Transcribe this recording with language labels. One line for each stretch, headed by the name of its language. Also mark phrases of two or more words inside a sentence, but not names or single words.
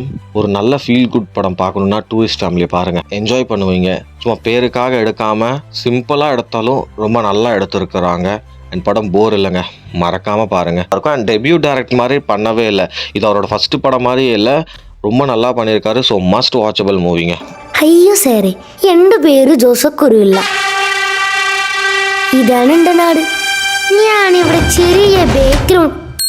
Tamil: ஒரு நல்ல
English: feel good
Tamil: படம் பார்க்கணுன்னா டூரிஸ்ட் ஃபேமிலியை பாருங்கள், என்ஜாய் பண்ணுவீங்க. சும்மா பேருக்காக எடுக்காமல் சிம்பிளாக எடுத்தாலும் ரொம்ப நல்லா எடுத்துருக்குறாங்க. அண்ட் படம் போர் இல்லைங்க, மறக்காமல் பாருங்கள். இருக்கும். அண்ட்
English: debut direct
Tamil: மாதிரி பண்ணவே இல்லை. இது அவரோட ஃபஸ்ட்டு படம் மாதிரியே இல்லை. ரொம்ப நல்லா பண்ணியிருக்காரு.
English: so must watchable
Tamil: மூவிங்க.
Malayalam: അയ്യോ സാറേ, എൻ്റെ പേര് ജോസക്കുരുവില്ല. ഇതാണ് എൻ്റെ നാട്. ഞാനിവിടെ ചെറിയ ബേക്കറി